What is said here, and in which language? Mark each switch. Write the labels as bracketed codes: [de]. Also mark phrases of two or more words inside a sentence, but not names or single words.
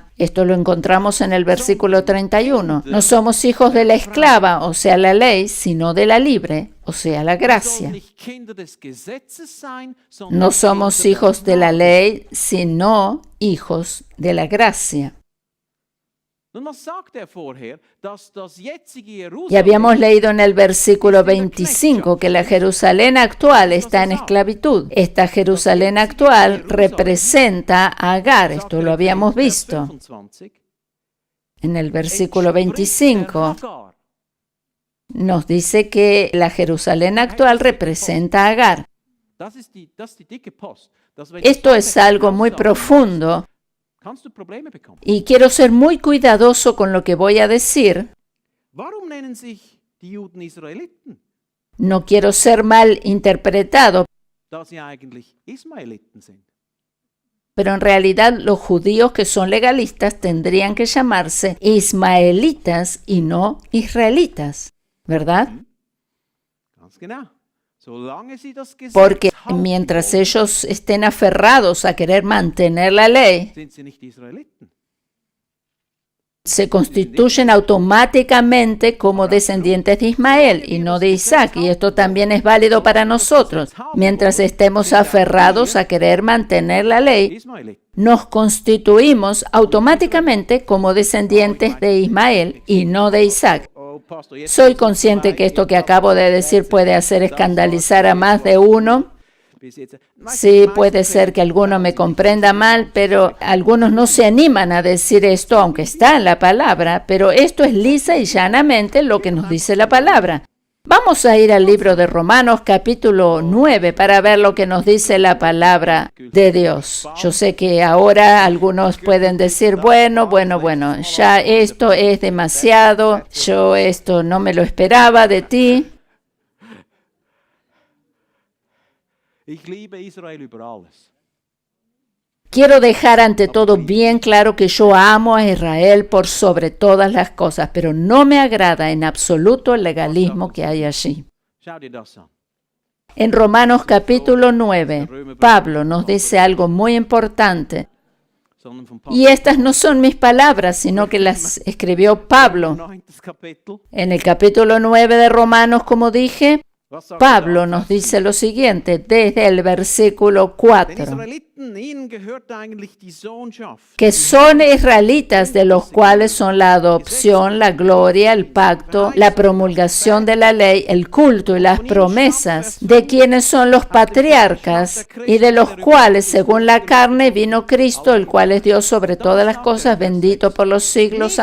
[es] Esto lo encontramos en el versículo 31. No somos hijos de la esclava, o sea, la ley, sino de la libre, o sea, la gracia. No somos hijos de la ley, sino hijos de la gracia. [de] Nun, was sagt er vorher? Dass das jetzige [es] Y Jerusalem habíamos leído en el versículo 25 que la Jerusalén actual está en esclavitud. Esta Jerusalén actual representa a Agar, esto lo habíamos visto. 25, En el versículo 25 Hagar. nos dice que la Jerusalén actual representa a Agar. [de] Das ist die dicke Post. Dass wenn [es] Esto [de] die [es] es algo muy [de] Sache [es] profundo [de] kannst du Probleme bekommen. [es] y quiero ser muy cuidadoso con lo que voy a decir. [de] Warum nennen sich die Juden Israeliten? [es] No quiero ser mal interpretado, [de] Da sie eigentlich Ismaeliten sind. [es] pero en realidad los judíos que son legalistas tendrían que llamarse ismaelitas y no israelitas, ¿verdad? [de] Ganz genau. Solange sie das Gesetz [es] Porque [de] halten [es] mientras [de] wollen, [es] ellos estén aferrados a querer mantener la ley, [de] sind sie nicht Israeliten. [es] se constituyen automáticamente como descendientes de Ismael y no de Isaac. Y esto también es válido para nosotros. Mientras estemos aferrados a querer mantener la ley, [de] Ismaeliten. [es] nos constituimos automáticamente como descendientes de Ismael y no de Isaac. [de] Oh, Pastor, jetzt [es] Soy consciente que esto que acabo de decir puede hacer escandalizar a más de uno. [de] bis jetzt. [es] Sí, puede ser que alguno me comprenda mal, pero algunos no se animan a decir esto, aunque está en la palabra, pero esto es lisa y llanamente lo que nos dice la palabra. Vamos a ir al libro de Romanos capítulo 9 para ver lo que nos dice la palabra de Dios. Yo sé que ahora algunos pueden decir, bueno, ya esto es demasiado, yo esto no me lo esperaba de ti. [de] Ich liebe Israel über alles. [es] Quiero dejar ante todo bien claro que yo amo a Israel por sobre todas las cosas, pero no me agrada en absoluto el legalismo que hay allí. [de] Schau dir das an. [es] En Romanos capítulo 9, Pablo nos dice algo muy importante, [de] Sondern vom [es] y estas no son mis palabras, sino que las escribió Pablo. [de] 9. Kapitel. [es] En el capítulo 9 de Romanos, como dije, [de] Was sagt [es] Pablo [de] er da? [es] nos dice lo siguiente, desde el versículo [de] Den [es] 4. [de] Israeliten, ihnen gehört eigentlich die Sohnschaft. [es] Que son israelitas, de los cuales son la adopción, la gloria, el pacto, la promulgación de la ley, el culto y las promesas, de quienes son los patriarcas y de los cuales, según la carne, vino Cristo, el cual es Dios sobre todas las cosas, bendito por los siglos.